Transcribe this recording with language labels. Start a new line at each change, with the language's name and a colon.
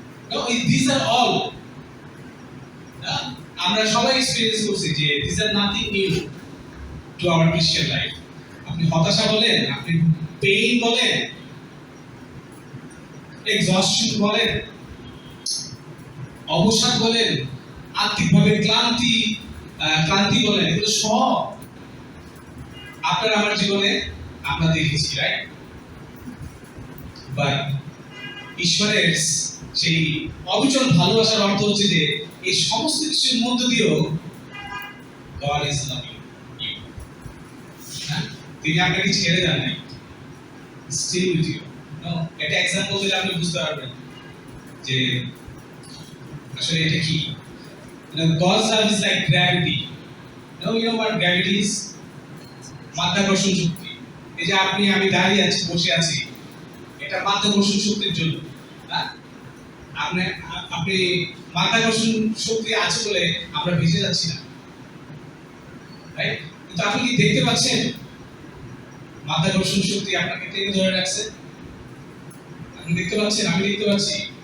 English: No, these are all
Bangla: আমরা সবাই experience করছি যে
English: these are nothing new to our Christian life.
Bangla: আপনি হতাশা বলেন, আপনি পেইন বলেন, এক্সহস্টন বলেন, অবসাদ বলেন, আত্মিকভাবে ক্লান্তি বলেন, এগুলো সব আপনার আমার জীবনে আমরা দেখেছি, রাইট? বাট ঈশ্বরের সেই অবিচল ভালোবাসার অর্থ হচ্ছে যে এই সমস্ত কিছুর মধ্য দিয়েও
English: God is loving you.
Bangla: তিনি আপনাকে ছেড়ে দেন নাই,
English: still with you.
Bangla: No, এটা এক্সাম্পল দিলে আপনি বুঝতে পারবেন যে আসলে এটা কি।
English: God's love is like gravity. You know what gravity is?
Bangla: মাধ্যাকর্ষণ শক্তি। এই যে আমি দাঁড়িয়ে আছি, বসে আছি, এটা মাধ্যাকর্ষণ শক্তির জন্য। আপনি আপনি মাধ্যাকর্ষণ শক্তি আছে বলে আমরা ভেসে যাচ্ছি না, রাইট? কিন্তু আপনি কি দেখতে পাচ্ছেন মাধ্যাকর্ষণ শক্তি আপনাকে টেনে ধরে রাখছে? আপনি দেখতে পাচ্ছেন? আমি দেখতে পাচ্ছি?